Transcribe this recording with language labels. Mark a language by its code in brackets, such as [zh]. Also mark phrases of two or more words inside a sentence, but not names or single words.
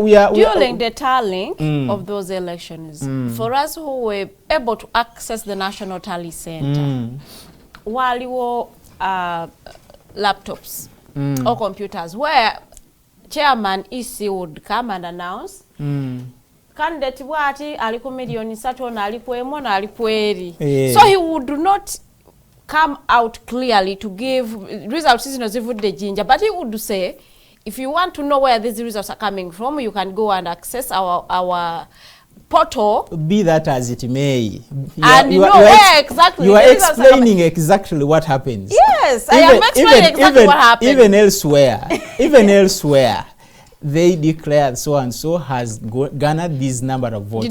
[en] during the tallying of those elections, for us who were able to access the National Tally Center, waliwo laptops or computers where chairman EC would come and announce candidate [lg] wati ali ku million 3 na ali ku emo na ali ku eri. [en] So he would not come out clearly to give results [lg] zino zivudde jinja, [en] but he would say, if you want to know where these results are coming from, you can go and access our portal. Be that as it may. And you know where exactly. You are explaining exactly what happens. Yes, I am explaining exactly what happened. Even elsewhere, they declare so and so has garnered this number of votes.